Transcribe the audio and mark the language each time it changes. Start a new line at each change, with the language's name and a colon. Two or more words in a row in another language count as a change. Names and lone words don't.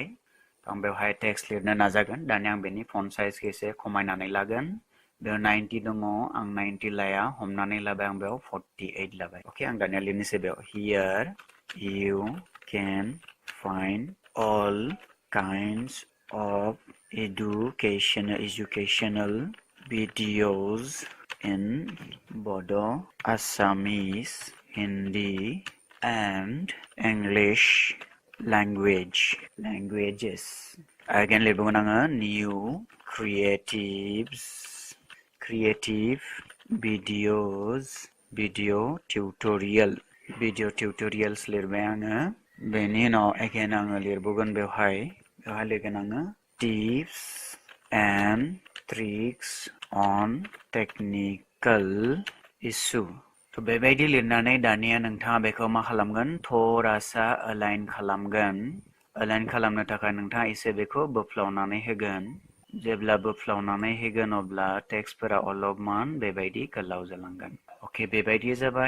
Bodo: आं बेवहाय टेक्स्ट लिरनो नाजागोन। दानिया आं बेनि
English: font size
Bodo: एसे खमायनानै लागोन। बेयाव 90 दङ आं 90 लाया हमनानै लाबाय आं बेयाव 48 लाबाय। अके आं दानिया लिरनोसै बेयाव
English: here you can find all kinds of educational videos in Bodo, Assamese, Hindi and English languages.
Bodo: Again लिरबावगोन आङो
English: new creative video tutorials
Bodo: लिरबाय आङो। बेनि उनाव again आङो लिरबावगोन बेवहाय लिरगोन आङो
English: tips and tricks on technical issue।
Bodo: थ' बेबायदि लिरनानै दानिया नोंथाङा बेखौ मा खालामगोन थरासा अलाइन खालामगोन। अलाइन खालामनो थाखाय नोंथाङा एसे बेखौ बोफ्लावनानै होगोन। जेब्ला बोफ्लावनानै होगोन अब्ला टेक्स्टफोरा अलपमान बेबायदि गोलाव जालांगोन। अके बेबायदि जाबाय।